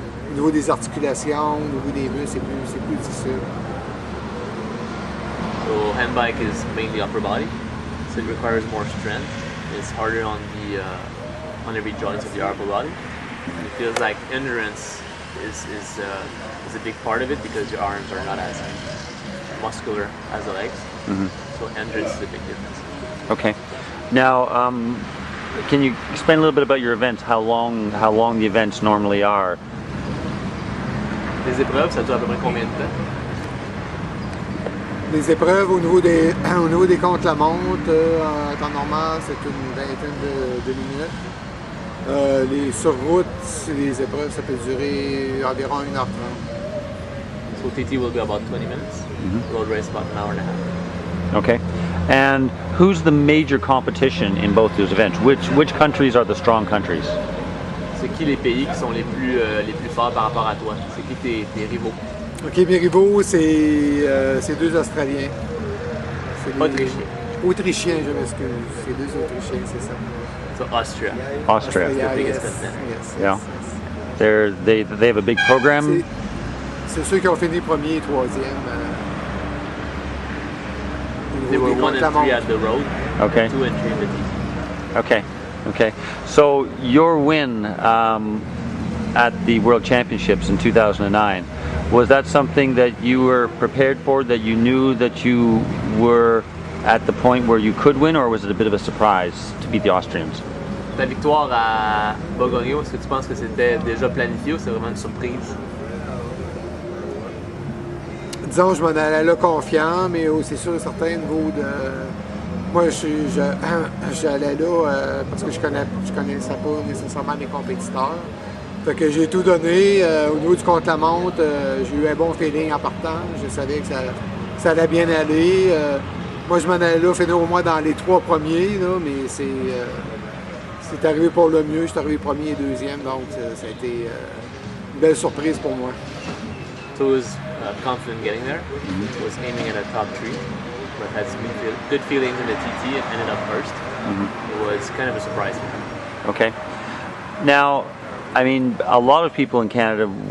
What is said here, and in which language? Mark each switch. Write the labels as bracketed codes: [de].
[fr] Au niveau des articulations, au niveau des muscles, c'est plus difficile. [en] So handbike is mainly upper body, so it requires more strength. It's harder on every joint of the upper body. And it feels like endurance is a big part of it because your arms are not as muscular as the legs. Mm-hmm. So endurance is a big difference. Okay. Now, can you explain a little bit about your events? How long the events normally are? [fr] Les épreuves, ça dure à peu près combien de temps? Les épreuves au niveau des contre-la-montre, en temps normal, c'est une vingtaine de minutes. Les sur route, les épreuves, ça peut durer environ 1h30. [en] So TT will be about 20 minutes. Mm-hmm. Road race about an hour and a half. Okay. And who's the major competition in both those events? Which countries are the strong countries? [fr] C'est qui les pays qui sont les plus forts par rapport à toi? C'est qui tes rivaux? Ok, mes rivaux, c'est deux Australiens. Autrichiens. Autrichiens, je m'excuse. C'est deux Autrichiens, c'est ça. [en] So Austria. Austria. The biggest Yes. Yeah. They have a big program. [fr] C'est ceux qui ont fini premier et troisième. [en] They were 1 and 3 at the road. Okay. 2 and 3 in the TT. Okay. So your win at the World Championships in 2009, was that something that you were prepared for, that you knew that you were at the point where you could win, or was it a bit of a surprise to beat the Austrians? [fr] Ta victoire à Bogogno, est-ce que tu penses que c'était déjà planifié ou c'est vraiment une surprise? Disons, je m'en allais là confiant, mais c'est sûr et certain, au niveau de... Moi, j'allais là parce que je connaissais pas nécessairement mes compétiteurs. Fait que j'ai tout donné. Au niveau du contre-la-montre, j'ai eu un bon feeling en partant. Je savais que ça allait bien aller. Moi, je m'en allais là, finir au moins dans les 3 premiers, là, mais c'est arrivé pour le mieux. Je suis arrivé premier et deuxième, donc ça a été une belle surprise pour moi. [en] So it was confident getting there. It was aiming at a top 3, but had some good feelings in the TT and ended up first. Mm-hmm. It was kind of a surprise for him. Okay. Now, I mean, a lot of people in Canada